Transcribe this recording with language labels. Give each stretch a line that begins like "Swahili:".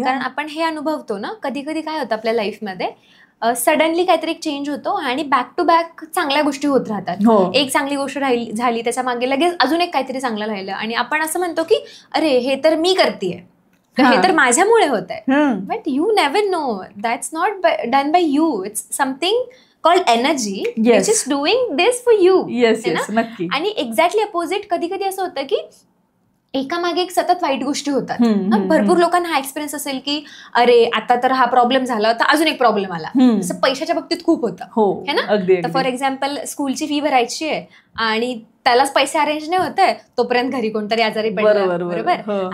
Marathi: कारण आपण हे अनुभवतो ना, कधी कधी काय होतं आपल्या लाईफमध्ये, सडनली काहीतरी एक चेंज होतो आणि बॅक टू बॅक चांगल्या गोष्टी होत राहतात. एक चांगली गोष्ट झाली त्याच्या मागे लगेच अजून एक काहीतरी चांगलं राहिलं आणि आपण असं म्हणतो की अरे हे तर मी करतेय, हे तर माझ्यामुळे होत आहे.
English: But you never know, that's not done by you, it's something called energy which is doing this for you.
Marathi: आणि एक्झॅक्टली अपोजिट कधी कधी असं होतं की एकामागे एक सतत वाईट गोष्टी होतात. भरपूर लोकांना हा एक्सपिरियन्स असेल की अरे आता तर हा प्रॉब्लेम झाला होता, अजून एक प्रॉब्लेम आला. जसं पैशाच्या बाबतीत खूप होतं है ना. तर फॉर एक्झाम्पल स्कूलची फी भरायची आहे आणि त्यालाच पैसे अरेंज नाही होत आहे, तोपर्यंत घरी कोणतरी आजारी पडलं. बरोबर.